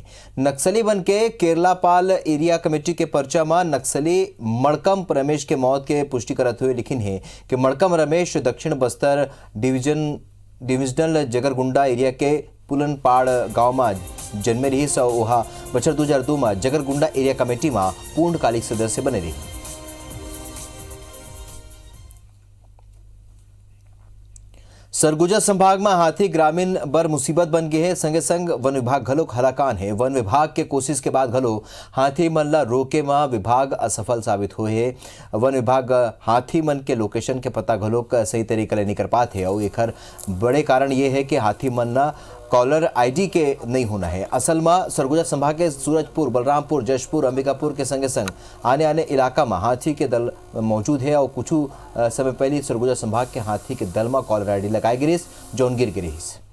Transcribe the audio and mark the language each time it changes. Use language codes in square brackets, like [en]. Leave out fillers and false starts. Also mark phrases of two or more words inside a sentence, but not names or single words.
[hne] नक्सली मन के केरलापाल एरिया कमेटी के पर्चा में नक्सली मड़कम रमेश के मौत के पुष्टि करते हुए लिखिन है कि मड़कम रमेश दक्षिण बस्तर डिविजनल जगरगुंडा एरिया के पुलनपाड़ गांव में जन्मे रही सौ वहा बछर 2002 में जगरगुंडा एरिया कमेटी में पूर्णकालिक सदस्य बने रही। सरगुजा संभाग में हाथी ग्रामीण बर मुसीबत बन गई है। संगे संग वन विभाग घलो हलाकान है। वन विभाग के कोशिश के बाद घलो हाथी मन ला रोके में विभाग असफल साबित हुए है। वन विभाग हाथी मन के लोकेशन के पता घलो सही तरीके ले नहीं कर पाते और एक बड़े कारण ये है कि हाथी मन ना कॉलर आईडी के नहीं होना है। असल में सरगुजा संभाग के सूरजपुर, बलरामपुर, जशपुर, अंबिकापुर के संगे संग आने इलाका में हाथी के दल मौजूद है और कुछ समय पहले सरगुजा संभाग के हाथी के दल में कॉलर आईडी लगाई गिरीस जौन गिर गिरीस।